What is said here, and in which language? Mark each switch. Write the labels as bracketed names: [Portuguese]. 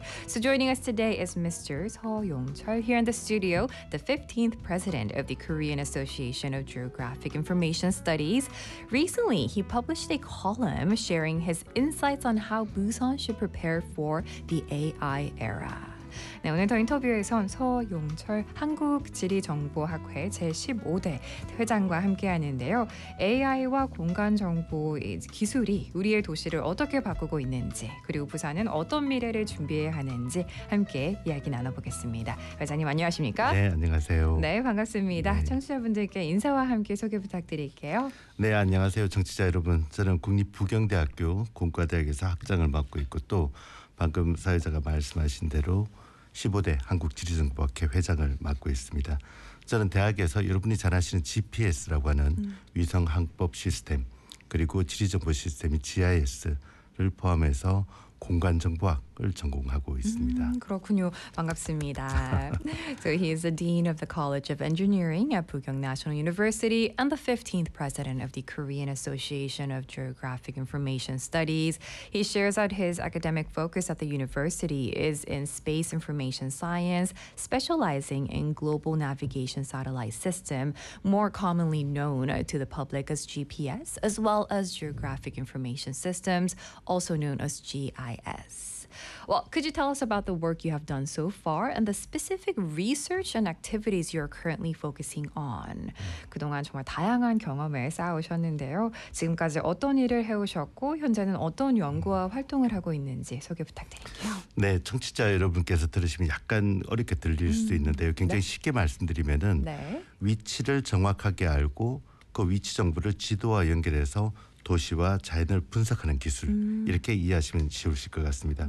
[English] So joining us today is Mr. Seo Yong-chul here in the studio, the 15th president of the Korean Association of Geographic Information Studies. Recently, he published a column sharing his insights on how Busan should prepare for the AI era. [Korean] 네, 오늘 더 인터뷰에선 서용철 한국지리정보학회 제15대 회장과 함께하는데요. AI와 공간정보 기술이 우리의 도시를 어떻게 바꾸고 있는지 그리고 부산은 어떤 미래를 준비해야 하는지 함께 이야기 나눠보겠습니다. 회장님 안녕하십니까? 네, 안녕하세요. 네, 반갑습니다. 네. 청취자분들께 인사와 함께 소개 부탁드릴게요. 네, 안녕하세요. 청취자 여러분. 저는 국립부경대학교 공과대학에서 학장을 맡고 있고 또 방금 사회자가 말씀하신 대로 15대 한국지리정보학회 회장을 맡고 있습니다. 저는 대학에서 여러분이 잘 아시는 GPS라고 하는 위성항법 시스템 그리고 지리정보 시스템이 GIS를 포함해서 공간정보학을 전공하고 있습니다. 그렇군요. 반갑습니다. [English] So he is the Dean of the College of Engineering at Pukyong National University and the 15th President of the Korean Association of Geographic Information Studies. He shares that his academic focus at the university is in space information science, specializing in global navigation satellite system, more commonly known to the public as GPS, as well as geographic information systems, also known as GIS. Well, could you tell us about the work you have done so far and the specific research and activities you're currently focusing on? [Korean] 그동안 정말 다양한 경험을 쌓아오셨는데요. 지금까지 어떤 일을 해오셨고 현재는 어떤 연구와 활동을 하고 있는지 소개 부탁드릴게요. 네, 청취자 여러분께서 들으시면 약간 어렵게 들릴 수 있는데요. 굉장히 네. 쉽게 말씀드리면은 네. 위치를 정확하게 알고 그 위치 정보를 지도와 연결해서 도시와 자연을 분석하는 기술 이렇게 이해하시면 쉬우실 것 같습니다.